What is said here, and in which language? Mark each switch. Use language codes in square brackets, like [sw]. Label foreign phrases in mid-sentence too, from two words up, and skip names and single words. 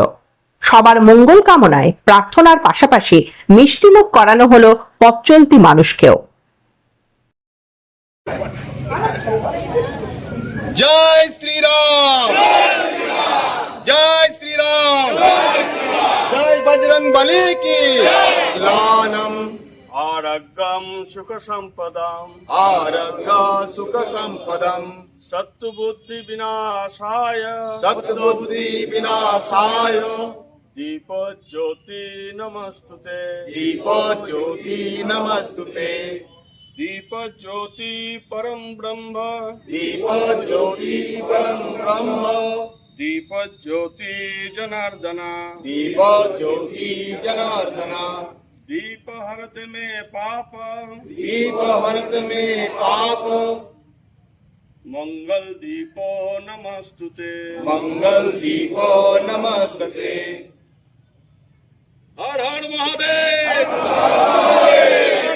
[bn] সবার মঙ্গল কামনায় প্রার্থনার পাশাপাশি মিষ্টিমুখ করানো হলো পথচলতি মানুষকেও। [hi] जय श्रीराम, जय श्रीराम, जय बजरंग बली की लानम [sa] आरोग्यम सुख संपदम आरोग्य सुख संपदम सत्बुद्धि विनाशाय सत्बुद्धि विनाशाय दीप ज्योति नमस्तुते दीप ज्योति नमस्तुते दीप ज्योति परम ब्रह्म दीप ज्योति परम ब्रह्म दीप ज्योति जनार्दना दीप ज्योति जनार्दना दीप हरत में पाप दीप हरत में पाप मंगल दीपो नमस्तुते मंगल दीपो नमस्तते। [hi] हर हर महादेव।